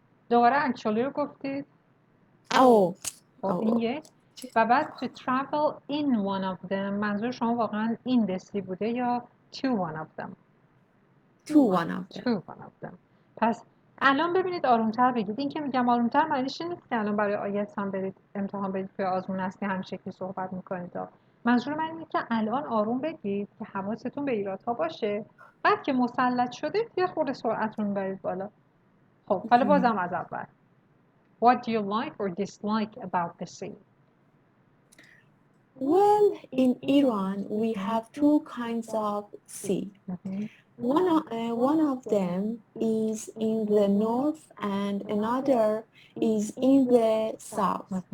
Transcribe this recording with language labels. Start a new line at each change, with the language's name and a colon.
Persian: دوباره actually رو گفتید؟ این یک. و بعد
English: to travel in one of them
Persian: منظور شما واقعا in the sea بوده یا to one of them؟
English: To one of them.
Persian: پس الان ببینید آرومتر بگید. این که میگم آرومتر معنیش نیست که الان برای آیلتس هم برید امتحان بدید که آزمون هستی همین شکلی صحبت میکنید. منظور من اینه که الان آروم بگید که حواستون به ایرادها باشه. بعد که مسلط شدید یه خورده سرعتون برید بالا. خب حالا بازم از اول.
English: What do you like or dislike about the sea? Well, in Iran, we have two kinds of sea. One of them is in the north and another is in the south.